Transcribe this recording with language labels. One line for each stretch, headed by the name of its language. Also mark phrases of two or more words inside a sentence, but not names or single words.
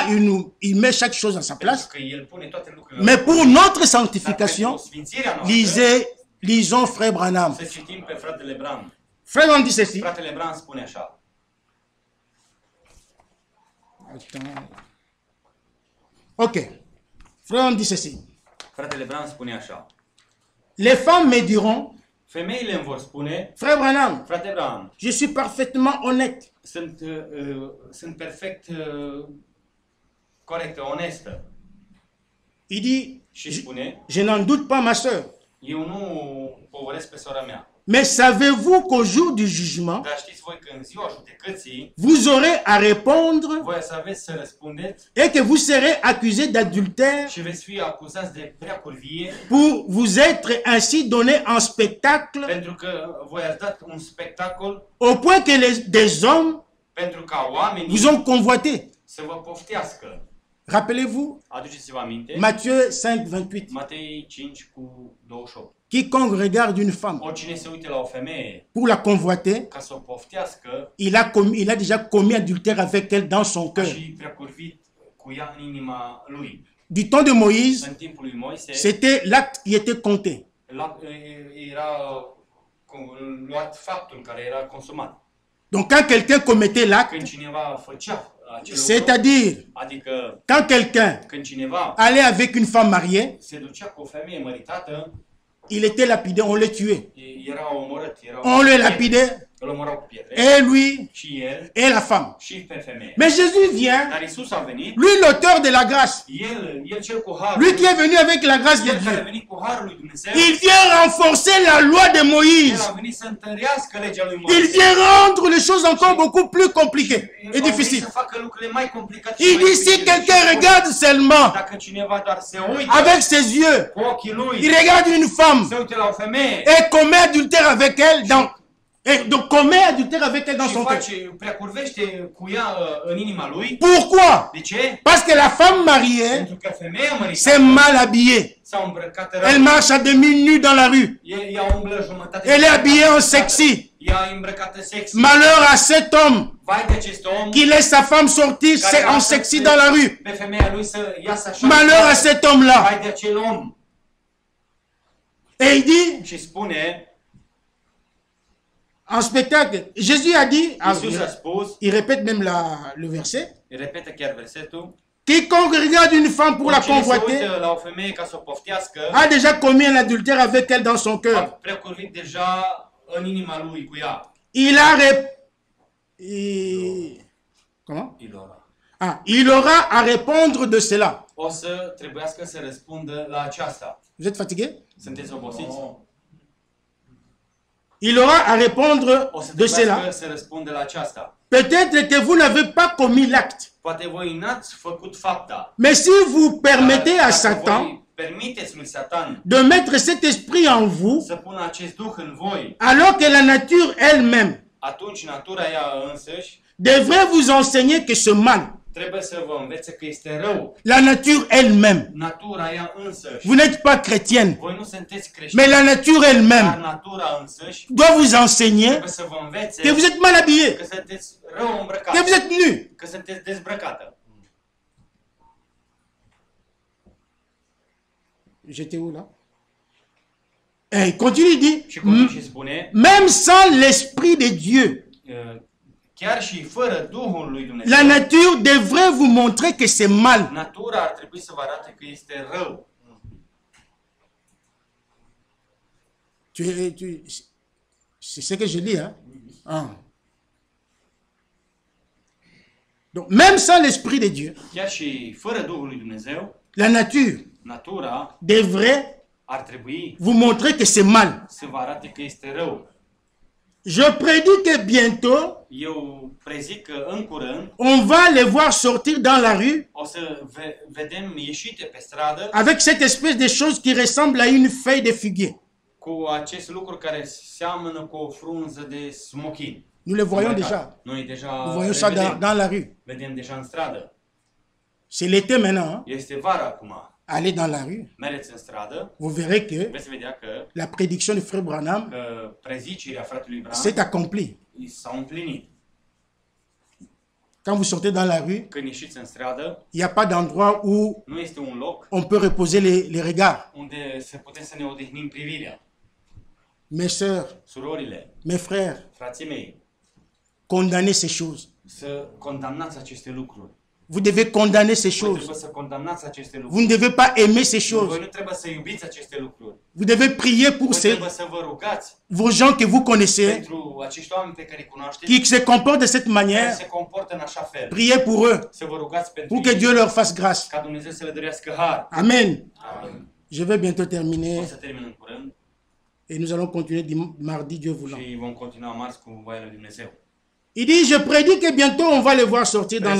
French: là, il met chaque chose à sa place.
Romanian: pentru că el pune toate lucrurile.
French: Mais pour notre
Romanian: Dar pentru
French: sanctification,
Romanian: sfințirea noastră,
French: lisons Frère Branham.
Romanian: să citim pe fratele Bram.
French: Frère Branham dit ceci.
Romanian: Fratele Bram spune așa.
French: Attends. Ok. Frère Branham dit ceci.
Romanian: Fratele Bram spune așa.
French: Les femmes me diront,
Romanian: Femeile îmi vor spune,
French: frère Branham,
Romanian: frate Branham,
French: je suis parfaitement honnête.
Romanian: sunt perfect corectă, onestă.
French: Il dit,
Romanian: Și spune,
French: je n'en doute pas ma soeur.
Romanian: eu nu povoresc pe sora mea.
French: Mais savez-vous qu'au jour du jugement,
Romanian: Dar știți voi că în ziua judecății,
French: vous aurez à répondre
Romanian: voi să aveți să răspundeți
French: et que vous serez accusé d'adultère
Romanian: și veți fi acuzați de preacurvie,
French: pour vous être ainsi donné en spectacle
Romanian: pentru că voi ați dat un spectacol
French: au point que des hommes
Romanian: pentru ca oamenii
French: vous ont convoité.
Romanian: să vă poftească.
French: Rappelez-vous,
Romanian: Aduceți-vă aminte,
French: Matthieu 5:28.
Romanian: Matei 5 cu 28.
French: Quiconque regarde une femme
Romanian: Oricine se uite la o femeie
French: pour la convoiter,
Romanian: ca să o poftească,
French: il a déjà commis adultère avec elle dans son cœur.
Romanian: și preacurvit cu ea în inima lui.
French: Du temps de Moïse,
Romanian: În timpul lui Moise,
French: c'était l'acte qui était compté.
Romanian: era luat faptul care era consumat.
French: Donc quand quelqu'un commettait l'acte,
Romanian: Când cineva făcea acel lucru,
French: c'est-à-dire
Romanian: adică
French: quand quelqu'un
Romanian: când cineva
French: allait avec une femme mariée,
Romanian: se ducea cu o femeie măritată,
French: il était lapidé, on le tuait.
Romanian: era omorât,
French: On le lapidait,
Romanian: îl omorau cu pietre.
French: et lui,
Romanian: Și el,
French: et la femme.
Romanian: și pe femeie.
French: Mais Jésus vient,
Romanian: Dar Iisus a venit,
French: lui l'auteur de la grâce,
Romanian: el cel cu harul,
French: lui qui est venu avec la grâce de
Romanian: el care a
French: Dieu.
Romanian: venit cu harul lui Dumnezeu,
French: Il vient renforcer la loi de
Romanian: el
French: Moïse.
Romanian: a venit să întărească legea lui
French: Il
Romanian: Moise.
French: vient rendre les choses encore beaucoup plus compliquées et
Romanian: El a venit
French: difficiles.
Romanian: să facă lucrurile mai complicate.
French: Il dit si quelqu'un regarde seulement
Romanian: Dacă cineva doar se uită
French: avec ses yeux,
Romanian: cu ochii lui,
French: il regarde une femme
Romanian: se uită la o femeie
French: et commet adultère avec elle et donc commet adultère avec elle dans
Romanian: și
French: son cœur.
Romanian: face, preacurvește cu ea în inima lui.
French: Pourquoi?
Romanian: De ce?
French: Parce que la femme mariée
Romanian: Pentru că femeia
French: s'est
Romanian: măritată
French: mal habillée.
Romanian: s-a îmbrăcat
French: Elle
Romanian: rău.
French: marche à demi nue dans la rue.
Romanian: Ea umblă jumătate.
French: Elle est habillée en sexy.
Romanian: Ea e îmbrăcată sexy.
French: Malheur à cet homme
Romanian: Vai de acest om
French: qui laisse sa femme sortir
Romanian: care
French: en
Romanian: lasă
French: sexy dans la rue.
Romanian: pe femeia lui să iasă așa.
French: Malheur à cet homme-là.
Romanian: Vai de acel om.
French: Et il dit
Romanian: Și spune,
French: en spectacle, Jésus a dit,
Romanian: Iisus a spus,
French: il répète même le verset,
Romanian: repetă chiar versetul,
French: quiconque regarde une femme pour la
Romanian: oricine se
French: convoiter
Romanian: uită la o femeie ca să o poftească,
French: a déjà commis un adultère avec elle dans son
Romanian: a
French: cœur.
Romanian: precurvit deja în inima lui cu ea.
French: Comment? Ilora. Il aura à répondre de cela.
Romanian: O să trebuiască să răspundă la aceasta.
French: Vous êtes fatigué?
Romanian: Sunteți obosiți?
French: Il aura à répondre
Romanian: O să
French: de
Romanian: trebuiască
French: cela.
Romanian: să răspundă la aceasta.
French: Peut-être que vous n'avez pas commis l'acte.
Romanian: Poate voi n-ați făcut fapta.
French: Mais si vous permettez à
Romanian: Dacă
French: Satan
Romanian: voi permiteți lui Satan
French: de mettre cet esprit en vous,
Romanian: să pună acest duh în voi,
French: alors que la nature elle-même
Romanian: atunci natura ea însăși
French: devrait vous enseigner que ce mal,
Romanian: trebuie să vă învețe că este rău.
French: la nature elle-même,
Romanian: Natura ea însăși.
French: vous n'êtes pas chrétienne,
Romanian: Voi nu sunteți creștini,
French: mais la nature
Romanian: dar
French: elle-même
Romanian: natura însăși
French: doit vous enseigner
Romanian: trebuie să vă învețe
French: que vous êtes mal habillé,
Romanian: că sunteți rău
French: que
Romanian: îmbrăcată,
French: vous êtes nu.
Romanian: că sunteți dezbrăcată.
French: J'étais où là? Et il continue, il dit,
Romanian: Și cum și spune,
French: même sans l'esprit de Dieu,
Romanian: chiar și fără Duhul lui Dumnezeu,
French: la nature devrait vous montrer que c'est mal.
Romanian: natura ar trebui să vă arate că este rău.
French: C'est ce que je lis, hein? Donc, même sans l'esprit de Dieu,
Romanian: Chiar și fără Duhul lui Dumnezeu,
French: la nature
Romanian: natura
French: devrait
Romanian: ar trebui
French: vous montrer que c'est mal.
Romanian: să vă arate că este rău.
French: Je prédis que bientôt,
Romanian: Eu prezic că în curând
French: on va les voir sortir dans la rue
Romanian: o să vedem ieșite pe stradă
French: avec cette espèce de chose qui ressemble à une feuille de figuier.
Romanian: cu acest lucru care seamănă cu o frunză de smochin.
French: Nous le voyons déjà.
Romanian: Noi deja
French: Nous voyons le ça
Romanian: vedem.
French: dans la rue.
Romanian: Vedem deja în stradă.
French: C'est l'été maintenant. Hein?
Romanian: Este vara acum.
French: Allez dans la rue.
Romanian: Mergeți în stradă,
French: Vous verrez que
Romanian: veți vedea că
French: la prédiction de Frère Branham
Romanian: prezicirea fratelui Branham
French: s'est accomplie.
Romanian: s-a împlinit.
French: Quand vous sortez dans la rue,
Romanian: Când ieșiți în stradă,
French: il n'y a pas d'endroit où
Romanian: nu este un loc
French: on peut reposer les regards.
Romanian: unde să putem să ne odihnim privirea.
French: Mes sœurs,
Romanian: Surorile,
French: mes frères,
Romanian: frații mei,
French: condamnez ces choses.
Romanian: să condamnați aceste lucruri.
French: Vous devez condamner ces
Romanian: Voi
French: choses.
Romanian: trebuie să condamnați aceste
French: Vous ne
Romanian: lucruri.
French: devez pas aimer ces
Romanian: Voi
French: choses.
Romanian: nu trebuie să iubiți aceste lucruri.
French: Vous devez prier pour
Romanian: Voi trebuie să vă rugați
French: vos gens que vous connaissez,
Romanian: pentru acești oameni pe care îi cunoașteți,
French: qui se comportent de cette
Romanian: care
French: manière.
Romanian: se comportă în așa fel.
French: Priez pour eux,
Romanian: Să vă rugați pentru
French: pour que
Romanian: ei,
French: Dieu leur fasse grâce.
Romanian: ca Dumnezeu să le dărească har.
French: Amen.
Romanian: Amin.
French: Je vais bientôt
Romanian: O
French: terminer
Romanian: să termin în curând
French: et nous allons continuer mardi, Dieu voulant.
Romanian: și vom continua marți cu voia lui Dumnezeu.
French: Il dit, je prédis que bientôt on va les voir sortir dans la